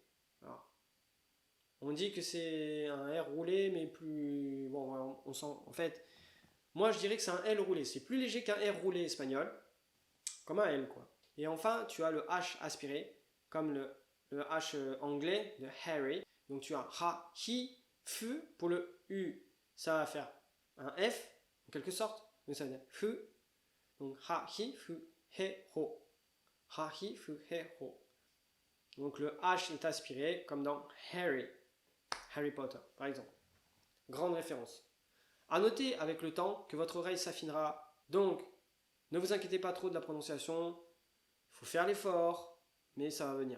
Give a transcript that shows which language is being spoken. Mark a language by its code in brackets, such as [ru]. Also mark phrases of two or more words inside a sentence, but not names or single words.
[fr] Alors, on dit que c'est un R roulé, mais plus... Bon, on sent... En fait, moi je dirais que c'est un L roulé. C'est plus léger qu'un R roulé espagnol, comme un L, quoi. Et enfin, tu as le H aspiré, comme le H anglais de Harry. Donc tu as ha, hi, fu pour le U. Ça va faire un F en quelque sorte. Donc ça veut dire fu. Donc ha, hi, fu, he, ho. Ha, hi, fu, he, ho. Donc le H est aspiré comme dans Harry. Harry Potter par exemple. Grande référence. A noter avec le temps que votre oreille s'affinera. Donc ne vous inquiétez pas trop de la prononciation. Il faut faire l'effort, mais ça va venir.